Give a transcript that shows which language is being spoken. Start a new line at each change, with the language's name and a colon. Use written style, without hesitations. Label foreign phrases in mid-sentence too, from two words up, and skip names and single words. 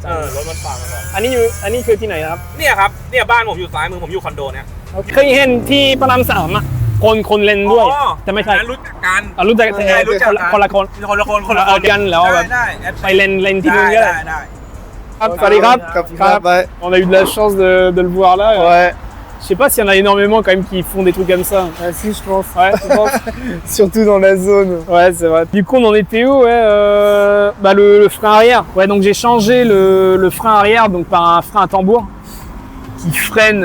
Thai: รถมันผ่านมาก่อน อันนี้คือที่ไหนนะครับ เนี่ยครับเนี่ยบ้านผมอยู่ซ้ายมือผมอยู่คอนโดเนี่ย เคยเห็นที่พระรามสามอ่ะคนเล่นด้วย อ๋อ แต่ไม่ใช่ อันนั้นรู้จักกัน รู้จักแต่ ใช่รู้จัก คนละคน คนละ เอากันแล้วแบบ ได้ ไปเล่นที่นู่นก็ได้ ได้ ครับสวัสดีครับ
French: Cap ouais. On a eu de la chance de le voir là. Ouais. Je sais pas s'il y en a énormément quand même qui font des trucs comme ça. Ah si, je pense. Ouais, tu penses? Surtout dans la zone. Ouais, c'est vrai. Du coup, on en était où? Ouais, bah le frein arrière. Ouais, donc j'ai changé le frein arrière donc par un frein à tambour qui freine.